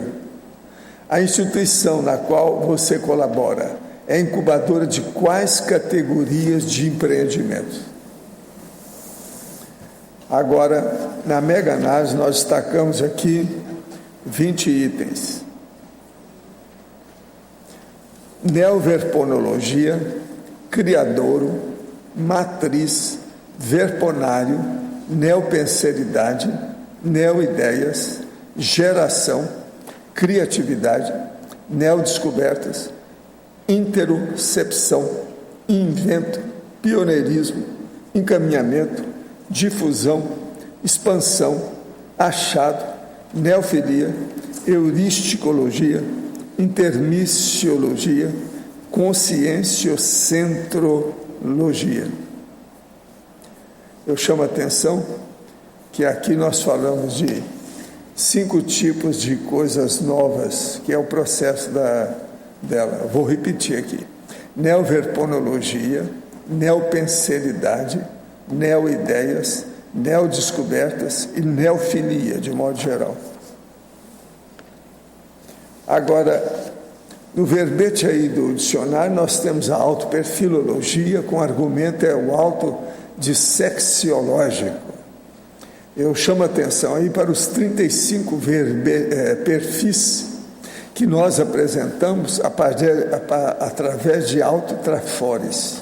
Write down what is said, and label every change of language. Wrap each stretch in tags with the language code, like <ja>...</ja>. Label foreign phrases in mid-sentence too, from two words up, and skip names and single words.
<pt>A instituição na qual você colabora é incubadora de quais categorias de empreendimentos? Agora, na mega análise, nós destacamos aqui 20 itens. Neoverponologia, criadouro, matriz, verponário, neopenseridade, neoideias, geração, criatividade, neodescobertas, interocepção, invento, pioneirismo, encaminhamento, difusão, expansão, achado, neofilia, euristicologia, intermissiologia, conscienciocentrologia. Eu chamo a atenção que aqui nós falamos de 5 tipos de coisas novas, que é o processo dela. Vou repetir aqui: neoverponologia, neopenseridade, neoideias, neodescobertas e neofilia, de modo geral. Agora, no verbete aí do dicionário, nós temos a autoperfilologia, com argumento é o autodissexiológico. Eu chamo a atenção aí para os 35 perfis que nós apresentamos através de autotrafores.</pt>